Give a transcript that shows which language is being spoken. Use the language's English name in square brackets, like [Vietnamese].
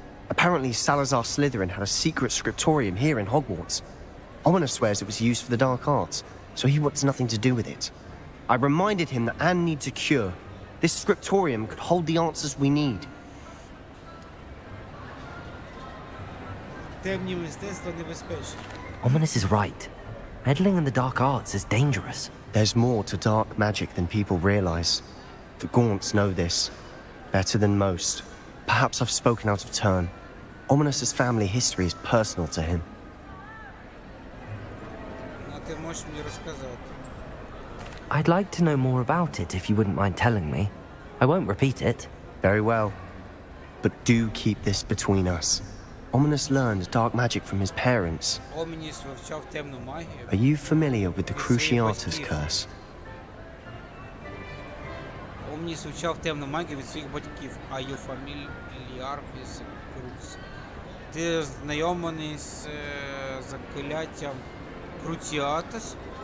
[English] Apparently, Salazar Slytherin had a secret scriptorium here in Hogwarts. Ominous swears it was used for the dark arts, so he wants nothing to do with it. I reminded him that Anne needs a cure. This scriptorium could hold the answers we need. [Ukrainian] Темні мистецтва небезпечні. [English] Ominous is right. Meddling in the dark arts is dangerous. There's more to dark magic than people realize. The Gaunts know this. Better than most. Perhaps I've spoken out of turn. Ominous's family history is personal to him. [Ukrainian] А ти можеш мені розказати? [English] I'd like to know more about it if you wouldn't mind telling me. I won't repeat it. Very well. But do keep this between us. Ominous learned dark magic from his parents. [Ukrainian] Омніс вивчав темну магію. [English] Are you familiar with the Cruciatus curse? [Ukrainian] Омніс вивчав темну магію від своїх батьків. [English] А ю фамільяр із Круц. [Ukrainian] Ти знайомий з закляттям Cruciatus?